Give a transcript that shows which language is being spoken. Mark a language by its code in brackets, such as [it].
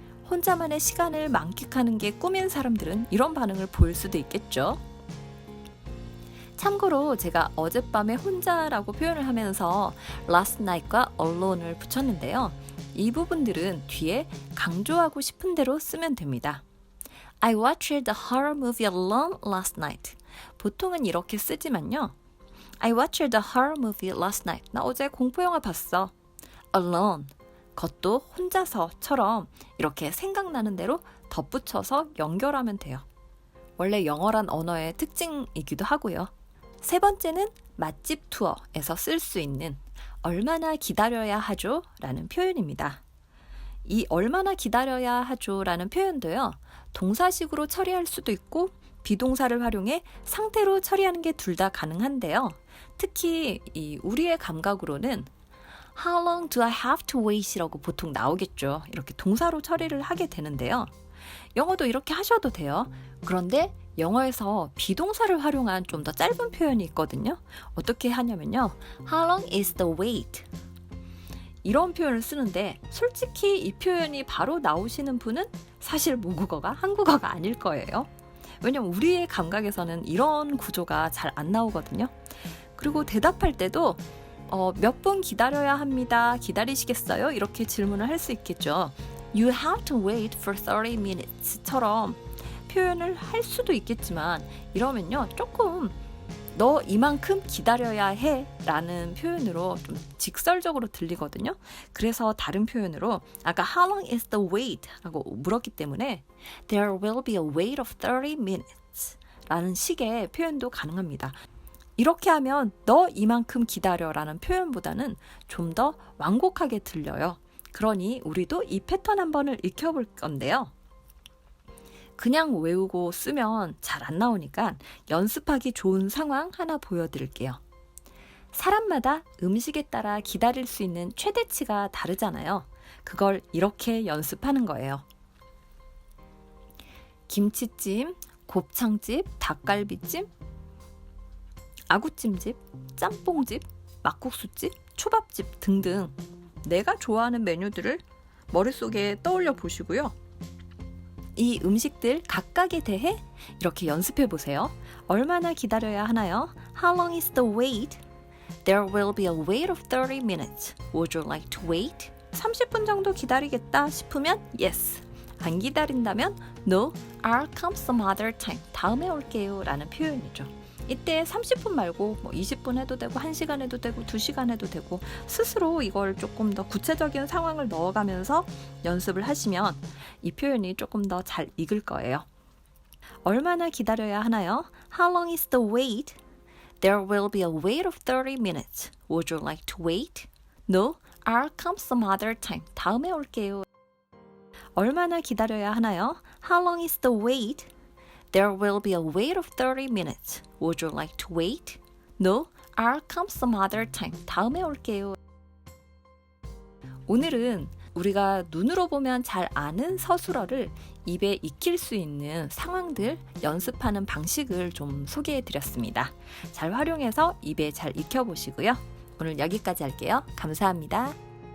[ko] 혼자만의 시간을 만끽하는 게 꿈인 사람들은 이런 반응을 보일 수도 있겠죠. 참고로 제가 어젯밤에 혼자라고 표현을 하면서 last night과 alone을 붙였는데요. 이 부분들은 뒤에 강조하고 싶은 대로 쓰면 됩니다. [en] I watched a horror movie alone last night. [ko] 보통은 이렇게 쓰지만요. [en] I watched a horror movie last night. [ko] 나 어제 공포영화 봤어. alone. 그것도 혼자서처럼 이렇게 생각나는 대로 덧붙여서 연결하면 돼요. 원래 영어란 언어의 특징이기도 하고요. 세 번째는 맛집 투어에서 쓸 수 있는 얼마나 기다려야 하죠? 라는 표현입니다. 이 얼마나 기다려야 하죠? 라는 표현도요. 동사식으로 처리할 수도 있고 비동사를 활용해 상태로 처리하는 게 둘 다 가능한데요. 특히 우리의 감각으로는 [en] How long do I have to wait? [ko] 이라고 보통 나오겠죠. 이렇게 동사로 처리를 하게 되는데요. 영어도 이렇게 하셔도 돼요. 그런데 영어에서 비동사를 활용한 좀 더 짧은 표현이 있거든요. 어떻게 하냐면요. [en] How long is the wait? [ko] 이런 표현을 쓰는데 솔직히 이 표현이 바로 나오시는 분은 사실 모국어가 한국어가 아닐 거예요. 왜냐면 우리의 감각에서는 이런 구조가 잘 안 나오거든요. 그리고 대답할 때도 몇 분 기다려야 합니다. 기다리시겠어요? 이렇게 질문을 할 수 있겠죠. [en] You have to wait for 30 minutes [ko] 처럼 표현을 할 수도 있겠지만 이러면요. 조금 너 이만큼 기다려야 해 라는 표현으로 좀 직설적으로 들리거든요. 그래서 다른 표현으로 아까 [en] How long is the wait? [ko] 라고 물었기 때문에 [en] There will be a wait of 30 minutes [ko] 라는 식의 표현도 가능합니다. 이렇게 하면 너 이만큼 기다려 라는 표현보다는 좀 더 완곡하게 들려요. 그러니 우리도 이 패턴 한 번을 익혀볼 건데요. 그냥 외우고 쓰면 잘 안 나오니까 연습하기 좋은 상황 하나 보여드릴게요. 사람마다 음식에 따라 기다릴 수 있는 최대치가 다르잖아요. 그걸 이렇게 연습하는 거예요. 김치찜, 곱창집, 닭갈비찜, 아구찜집, 짬뽕집, 막국수집, 초밥집 등등 내가 좋아하는 메뉴들을 머릿속에 떠올려 보시고요. 이 음식들 각각에 대해 이렇게 연습해 보세요. 얼마나 기다려야 하나요? [en] How long is the wait? There will be a wait of 30 minutes. Would you like to wait? [ko] 30분 정도 기다리겠다 싶으면 yes. 안 기다린다면 [en] no, I'll come some other time. [ko] 다음에 올게요 라는 표현이죠. 이때 30분 말고 20분 해도 되고 1시간 해도 되고 2시간 해도 되고 스스로 이걸 조금 더 구체적인 상황을 넣어가면서 연습을 하시면 이 표현이 조금 더 잘 익을 거예요. 얼마나 기다려야 하나요? [en] How long is the wait? There will be a wait of 30 minutes. Would you like to wait? No, I'll come some other time. [ko] 다음에 올게요. 얼마나 기다려야 하나요? [en] How long is the wait? There will be a wait of 30 minutes. Would you like to wait? No, I'll come some other time. [ko] 다음에 올게요. 오늘은 우리가 눈으로 보면 잘 아는 서술어를 입에 익힐 수 있는 상황들 연습하는 방식을 좀 소개해 드렸습니다. 잘 활용해서 입에 잘 익혀보시고요. 오늘 여기까지 할게요. 감사합니다.